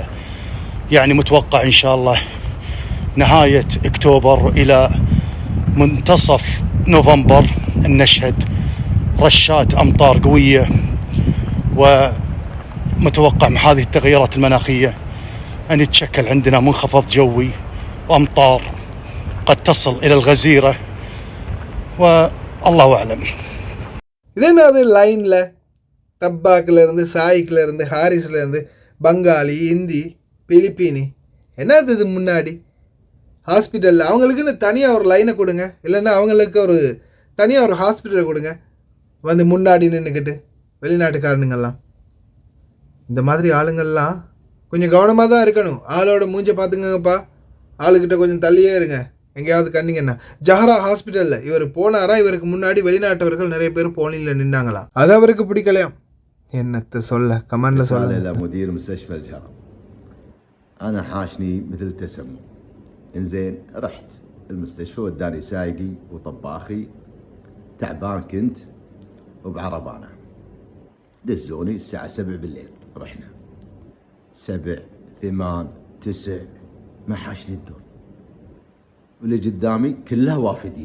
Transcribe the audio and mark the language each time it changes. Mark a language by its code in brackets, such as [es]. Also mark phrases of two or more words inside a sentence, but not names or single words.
[ar] يعني متوقع إن شاء الله نهاية أكتوبر إلى منتصف نوفمبر أن نشهد رشات أمطار قوية. ومتوقع مع هذه التغيرات المناخية أن يتشكل عندنا منخفض جوي وأمطار قد تصل إلى الغزيرة والله أعلم. [ta] இதேனாவது லைனில் தப்பாக்கிலேருந்து, சாய்க்கிலேருந்து, ஹாரிஸ்லேருந்து, பங்காளி, இந்தி, பிலிப்பீனி, என்னது இது முன்னாடி ஹாஸ்பிட்டலில் அவங்களுக்குன்னு தனியாக ஒரு லைனை கொடுங்க, இல்லைன்னா அவங்களுக்கு ஒரு தனியாக ஒரு ஹாஸ்பிட்டலை கொடுங்க. வந்து முன்னாடி நின்றுக்கிட்டு வெளிநாட்டுக்காரனுங்கள்லாம், இந்த மாதிரி ஆளுங்கள்லாம் கொஞ்சம் கவனமாக தான் இருக்கணும். ஆளோட மூஞ்சை பார்த்துங்கப்பா, ஆளுக்கிட்ட கொஞ்சம் தள்ளியே இருங்க. எங்கேயாவது கண்டிங்கன்னா ஜஹரா ஹாஸ்பிட்டலில் இவர் போனாரா, இவருக்கு முன்னாடி வெளிநாட்டவர்கள் நிறைய பேர் போனியில் நின்னாங்களாம். அது அவருக்கு பிடிக்கலையாம். என்னத்தை சொல்ல, கமெண்ட்ல சொல்ல. [ar] مدير مستشفى الجهرم انا حاشني مثل تسمم. انزين رحت المستشفى وداني سايقي وطباخي، تعبان كنت وبعربانه، دزوني الساعه 7 بالليل. رحنا 7 8 9 ما حاشني الدور، واللي قدامي كلها وافدين.